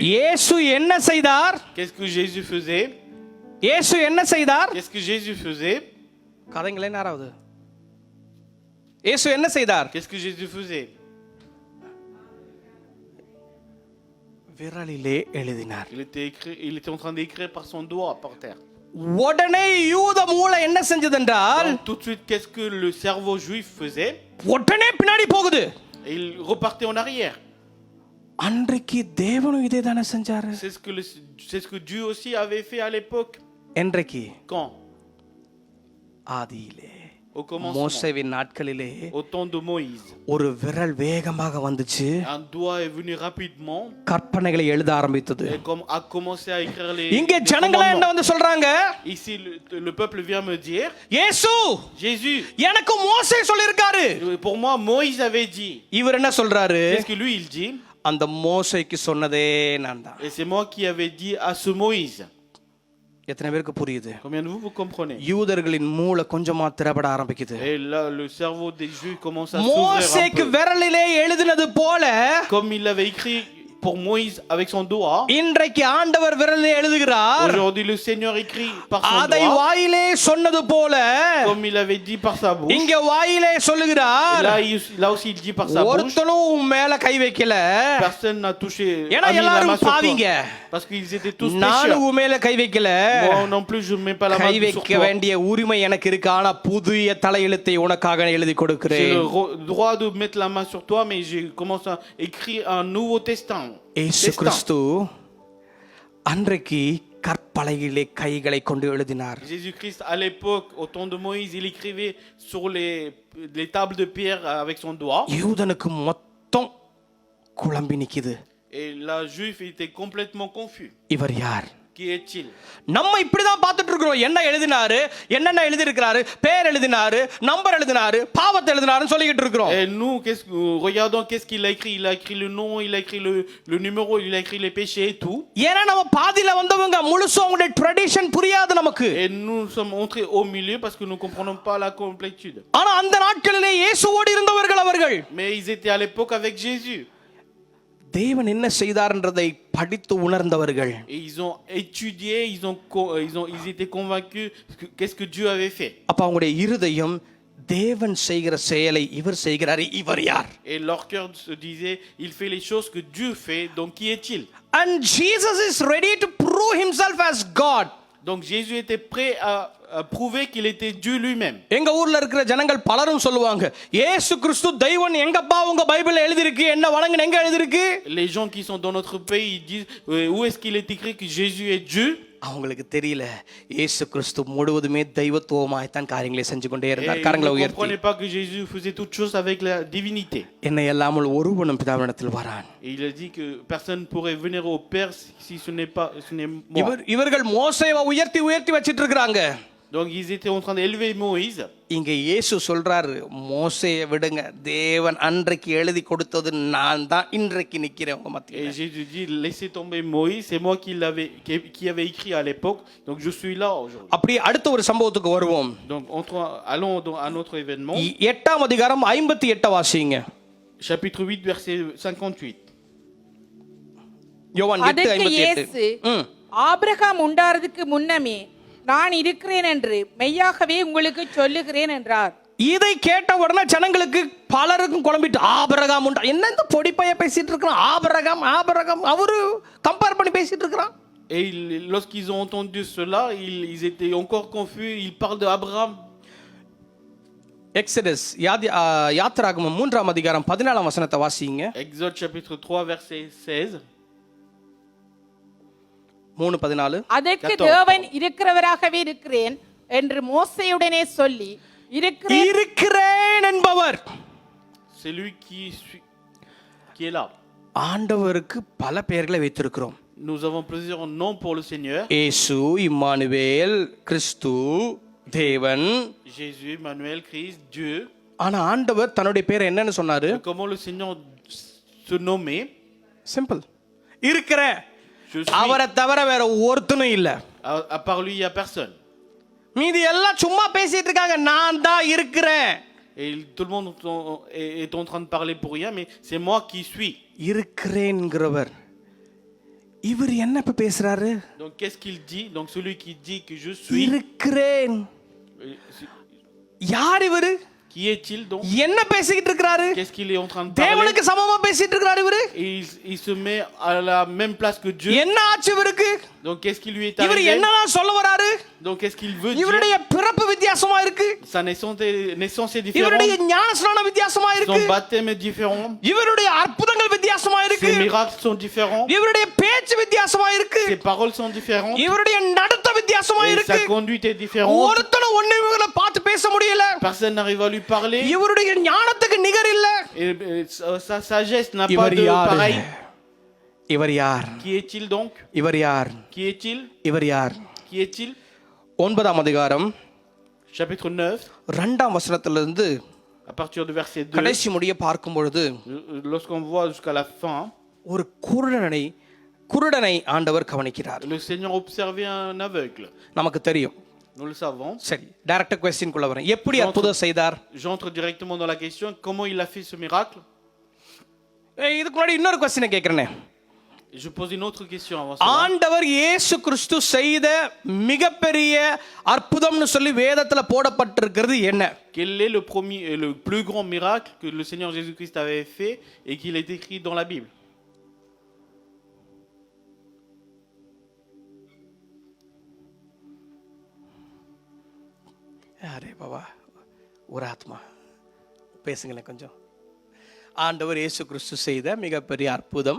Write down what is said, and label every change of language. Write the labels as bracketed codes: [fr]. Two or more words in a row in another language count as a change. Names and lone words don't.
[ta] இயேசு என்ன செய்தார்? [fr] Qu'est-ce que Jésus faisait? [ta] இயேசு என்ன செய்தார்? [fr] Qu'est-ce que Jésus faisait? [ta] கதைங்களே நேராவது. இயேசு என்ன செய்தார்? [fr] Qu'est-ce que Jésus faisait? [ta] விரலிலே எழுதினார். [fr] Il était en train d'écrire par son doigt par terre. [ta] உடனே யூத மூளை என்ன செஞ்சதென்றால் [fr] Donc, tout de suite, qu'est-ce que le cerveau juif faisait? [ta] உடனே பின்னாடி போகுது. [fr] Et il repartait en arrière. [ta] அன்றைக்கு தேவனும் இதே தானே செஞ்சாரு. [fr] C'est ce que Dieu aussi avait fait à l'époque. [ta] என்றைக்கு? [fr] Quand? [ta] ஆதியிலே [fr] Au commencement. [ta] மோசேவின் நாட்களிலே [fr] Au temps de Moïse. [ta] ஒரு விரல் வேகமாக வந்துச்சு. [fr] Un doigt est venu rapidement. [ta] கற்பனைகளை எழுத ஆரம்பித்தது. [fr] Et comme a commencé à écrire les. [ta] இங்க [fr] les [ta] ஜனங்களே என்ன [fr] commandements. [ta] வந்து சொல்றாங்க? [fr] Ici, le peuple vient me dire. [ta] இயேசு [fr] Jésus. [ta] எனக்கு மோசே சொல்லிருக்காரு. [fr] Pour moi, Moïse avait dit. [ta] இவர் என்ன சொல்றாரு? [fr] Qu'est-ce que lui il dit? [ta] அந்த மோசேக்கு சொன்னதே நான் தான். [fr] Et c'est moi qui avais dit à ce Moïse. [ta] எத்தனை பேருக்கு புரியுது? [fr] Combien de vous comprenez? [ta] யூதர்களின் மூளை கொஞ்சமா திறபட ஆரம்பிக்குது. [fr] Et là, le cerveau des Juifs commence à s'ouvrir un [ta] மோசேக்கு [fr] peu. [ta] விரலிலே எழுதினது போல [fr] Comme il avait écrit pour Moïse avec son doigt. [ta] இன்றைக்கு ஆண்டவர் விரலிலே எழுதுகிறார். [fr] Aujourd'hui, le Seigneur écrit par son [ta] அதை [fr] doigt. [ta] வாயிலே சொன்னது போல [fr] Comme il avait dit par sa bouche. [ta] இங்க வாயிலே [fr] Et [ta] சொல்லுகிறார். [fr] là aussi, il dit par sa bouche. [ta] ஒருத்தனும் உன் மேல கை வைக்கல. [fr] Personne n'a touché. [ta] ஏன்னா [fr] a mis la main [ta] எல்லாரும் [fr] sur [ta] பாவிங்க. [fr] toi. Parce qu'ils étaient tous [ta] நானும் [fr] pécheurs. [ta] உன் மேல கை வைக்கல. [fr] Moi non plus, je ne mets pas la [ta] கை [fr] main sur [ta] வைக்க [fr] toi. [ta] வேண்டிய உரிமை எனக்கு இருக்கு. ஆனா புதிய தலையெழுத்தை உனக்காக எழுதி [fr] J'ai [ta] கொடுக்கிறேன். [fr] le droit de mettre la main sur toi, mais j'ai commencé à écrire un nouveau testament. [ta] இயேசு கிறிஸ்து அன்றைக்கு கற்பலகையிலே கைகளை கொண்டு எழுதினார். [fr] Jésus-Christ, à l'époque, au temps de Moïse, il écrivait sur les tables de pierre avec son doigt. [ta] யூதனுக்கு மொத்தம் குழம்பி நிக்குது. [fr] Et la juif était complètement confus. [ta] இவர் யார்? [fr] Qui est-il? [ta] நம்ம இப்படிதான் பார்த்துட்டு இருக்கிறோம். என்ன எழுதினாரு, என்னென்ன எழுதி இருக்கிறாரு, பேர் எழுதினாரு, நம்பர் எழுதினாரு, பாவத்தை எழுதினாருன்னு சொல்லிக்கிட்டு இருக்கிறோம். [fr] Et nous, regardons qu'est-ce qu'il a écrit. Il a écrit le nom, il a écrit le numéro, il a écrit les péchés et tout. [ta] ஏன்னா நம்ம பாதியில வந்தவங்க முழுசும் அவங்களுடைய ட்ரெடிஷன் புரியாது நமக்கு. [fr] Et nous sommes entrés au milieu parce que nous ne comprenons pas la complétude. [ta] ஆனா அந்த நாட்களிலே இயேசுவோடு இருந்தவர்கள் அவர்கள். [fr] Mais ils étaient à l'époque avec Jésus. [ta] தேவன் என்ன செய்தார்ன்றதை படித்து உணர்ந்தவர்கள். [fr] Et ils ont étudié, ils étaient convaincus qu'est-ce que Dieu avait fait. [ta] அப்ப அவங்களுடைய இருதயம் தேவன் செய்கிற செயலை இவர் செய்கிறார், இவர் யார்? [fr] Et leur cœur se disait, il fait les choses que Dieu fait, donc qui est-il? [en] And Jesus is ready to prove himself as God. [fr] Donc Jésus était prêt à prouver qu'il était Dieu lui-même. [ta] எங்க ஊர்ல இருக்கிற ஜனங்கள் பலரும் சொல்லுவாங்க, இயேசு கிறிஸ்து தெய்வன் எங்கப்பா உங்க பைபிள்ல எழுதி இருக்கு, என்ன வணங்குன எங்க எழுதி இருக்கு? [fr] Les gens qui sont dans notre pays, ils disent où est-ce qu'il est écrit que Jésus est Dieu? [ta] அவங்களுக்கு தெரியல இயேசு கிறிஸ்து முழுவதுமே தெய்வத்துவமாய் தான் காரியங்களை செஞ்சு கொண்டே இருந்தார். [fr] Ils [ta] கரங்களை [fr] ne [ta] உயர்த்தி, [fr] comprenaient pas que Jésus faisait toutes choses avec la divinité. [ta] என்னை அல்லாமல் ஒருவனும் பிதாவினிடத்தில் வரான். [fr] Et il a dit que personne ne pourrait venir au Père si ce n'est moi. [ta] இவர்கள் மோசேவை உயர்த்தி உயர்த்தி வச்சிட்டு இருக்காங்க. [fr] Donc ils étaient en train d'élever Moïse. [ta] இங்க இயேசு சொல்றாரு, மோசேயை விடுங்க, தேவன் அன்றைக்கு எழுதி கொடுத்தது நான் தான் இன்றைக்கு நிக்கிறேன் உங்க [fr] Et [ta] மத்தியில. [fr] Jésus dit, laissez tomber Moïse, c'est moi qui avait écrit à l'époque, donc je suis là aujourd'hui. [ta] அப்படியே அடுத்த ஒரு சம்பவத்துக்கு வருவோம். [fr] Donc allons à notre événement. [ta] 8ஆம் அதிகாரம் 58 வாசிங்க. [fr] Chapitre 8, verset 58. [ta] யோவான் 8:58. இயேசு ஆபிரகாம் உண்டாறதுக்கு முன்னமே நான் இருக்கிறேன் என்று மெய்யாகவே உங்களுக்கு சொல்லுகிறேன் என்றார். இதை கேட்ட உடனே ஜனங்களுக்கு பலருக்கும் குழம்பிட்டு, ஆபிரகாம் உண்டா, என்ன இந்த பொடிப்பைய பேசிட்டு இருக்கான், ஆபிரகாம் அவரு கம்பேர் பண்ணி பேசிட்டு இருக்கான். [fr] Et lorsqu'ils ont entendu cela, ils étaient encore confus. Ils parlent d'Abraham. [ta] எக்ஸடஸ் யாத்திராகமம் 3ஆம் அதிகாரம் 14ஆம் வசனத்தை வாசிங்க. [fr] Exode chapitre 3, verset 16. 3:14. [ta] அதற்கு தேவன் இருக்கிறவராகவே இருக்கிறேன் என்று மோசேயுடனே சொல்லி இருக்கிறேன் என்பவர். [fr] C'est lui qui est là. [ta] ஆண்டவருக்கு பல பெயர்களை வைத்திருக்கிறோம். [fr] Nous avons plusieurs noms pour le Seigneur. [ta] இயேசு, இம்மானுவேல், கிறிஸ்து, தேவன். [fr] Jésus, Emmanuel, Christ, Dieu. [ta] ஆனா ஆண்டவர் தன்னுடைய பேர் என்னன்னு சொன்னாரு? [fr] Comment le Seigneur se nommait? [ta] சிம்பிள், இருக்கிறேன். [fr] Je suis. [ta] அவரை தவிர வேற ஒருத்தனும் இல்ல. [fr] À part lui, il y a personne. [ta] மீதி எல்லாம் சும்மா பேசிட்டு இருக்காங்க, நான் தான் இருக்கிறேன். [fr] Et tout le monde est en train de parler pour rien, mais c'est moi qui suis. [ta] இருக்கிறேன்ங்கிறவர் இவர் என்ன இப்ப பேசுறாரு? [fr] Donc qu'est-ce qu'il dit? Donc celui qui dit que je suis. [ta] இருக்கிறேன். யார் இவரு? [fr] Qui est-il donc? [ta] என்ன பேசிக்கிட்டு இருக்கிறாரு? [fr] Qu'est-ce qu'il est en train de parler? [ta] தேவனுக்கு சமமா பேசிட்டு இருக்கிறாரு இவரு. [fr] Et il se met à la même place que Dieu. [ta] என்ன ஆச்சு இவருக்கு? [fr] Donc qu'est-ce qui lui est [ta] இவர் [fr] arrivé? [ta] என்னதான் சொல்ல வராரு? [fr] Donc qu'est-ce qu'il veut dire? [ta] இவருடைய பிறப்பு வித்தியாசமா இருக்கு. [fr] Sa naissance est [ta] இவருடைய [fr] différente. [ta] ஞானஸ்நானம் வித்தியாசமா [fr] Son [ta] இருக்கு. [fr] baptême est différent. [ta] இவருடைய அற்புதங்கள் வித்தியாசமா இருக்கு. [fr] Ses miracles sont différents. [ta] இவருடைய பேச்சு வித்தியாசமா இருக்கு. [fr] Ses paroles sont différentes. [ta] இவருடைய நடத்த வித்தியாசமா [fr] Et [ta] இருக்கு. [fr] sa conduite est différente. [ta] ஒருத்தனும் ஒண்ணு இவங்களை பார்த்து பேச முடியல. [fr] Personne n'arrive à lui parler. [ta] இவருடைய ஞானத்துக்கு நிகர் இல்ல. [fr] Et sa sagesse n'a pas [ta] இவர் [fr] de [ta] யார்? [fr] pareil. [ta] இவர் யார்? [fr] Qui est-il donc? [ta] இவர் யார்? [fr] Qui est-il? [ta] இவர் யார்? [fr] Qui est-il? [ta] 9ஆம் அதிகாரம் [fr] Chapitre 9, [ta] 2ஆம் வசனத்திலிருந்து [fr] à partir du verset 2. [ta] கடைசி முடிய பார்க்கும் பொழுது [fr] Lorsqu'on voit jusqu'à la fin, [ta] ஒரு குருடனை ஆண்டவர் கவனிக்கிறார். [fr] le Seigneur observait un aveugle. [ta] நமக்கு தெரியும். [fr] Nous le savons. [ta] சரி, [en] direct question [ta] குள்ள வரேன். எப்படி அற்புதம் செய்தார்? [fr] J'entre directement dans la question, comment il a fait ce miracle? [ta] இதுக்கு முன்னாடி இன்னொரு क्वेश्चन கேக்குறேனே. [fr] Je pose une autre question avant cela. [ta] ஆண்டவர் இயேசு கிறிஸ்து செய்த மிகப்பெரிய அற்புதம்னு சொல்லி வேதத்துல போடப்பட்டிருக்கிறது என்ன? Quel est le premier et le plus grand miracle que le Seigneur Jésus-Christ avait fait et qu'il est écrit dans la Bible? [hi] अरे बाबा, [ta] ஒரு ஆத்மா பேசுங்களேன் கொஞ்சம். ஆண்டவர் இயேசு கிறிஸ்து செய்த மிகப்பெரிய அற்புதம்.